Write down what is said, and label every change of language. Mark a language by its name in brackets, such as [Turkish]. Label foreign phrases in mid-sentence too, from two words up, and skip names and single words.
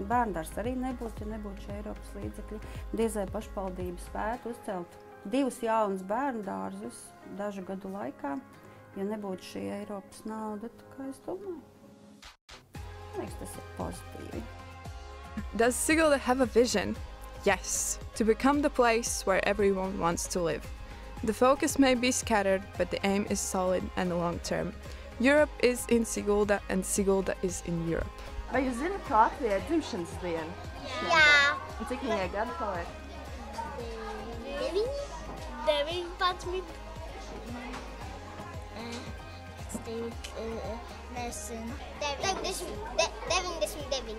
[Latvian] Bērndārs arī nebūtu, ja nebūtu šie Eiropas līdzekļi. Diez vai pašvaldības spētu uzcelt 2 jaunus bērndārzus dažu gadu laikā, ja nebūtu šī Eiropas nauda, tā kā es domāju. Man liekas, tas ir pozitīvi. [English] Does Sigulda have a vision? Yes, to become the place where everyone wants to live. The focus may be scattered, but the aim is solid and long-term. Europe is in Sigulda, and Sigulda is in Europe. [Latvian] Vai jūs zināt, ka Latvijai ir dzimšanas diena? Jā. Un cik viņai gadu paliek? 19. Nesen. 99.